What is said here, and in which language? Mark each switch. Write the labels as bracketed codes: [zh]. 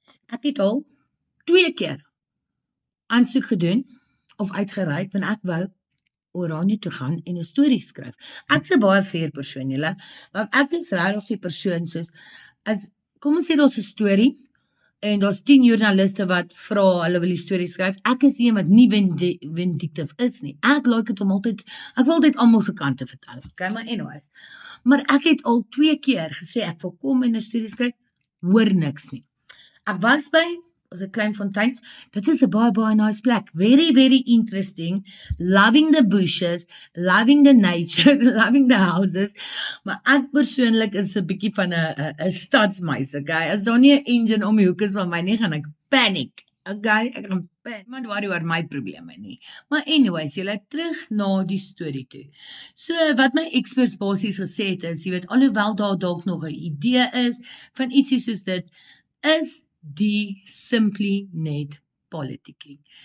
[af] Ek het al 2 keer aansoek gedoen of uitgereik, want ek wou Oranje toe gaan en 'n storie skryf. Ek's 'n baie fair persoon, julle. Want ek is regtig die persoon soos, as kom ons sê daar's 'n storie, en daar's 10 joernaliste wat vra, hulle wil die storie skryf. Ek is een wat nie vindictief is nie. Ek like dit om altyd, ek wil altyd almal se kante vertel. Okay, maar anyways. Maar ek het al 2 keer gesê, ek wil kom en 'n storie skryf, hoor niks nie. Ek was by is 'n klein fontein. Dit is 'n baie nice plek. [en] Very, very interesting. Loving the bushes, loving the nature, loving the houses. [af] Maar ek persoonlik is 'n bietjie van 'n stadsmuis, okay? As daar nie 'n engine om die hoek is van my nie, gaan ek panic. Okay, ek gaan panic. Maar worry oor my probleme nie. Maar anyways, julle terug na die storie toe. So wat my experts basies gesê het is, jy weet, alhoewel daar dalk nog 'n idee is van ietsie soos dit, is die simply net politiekie.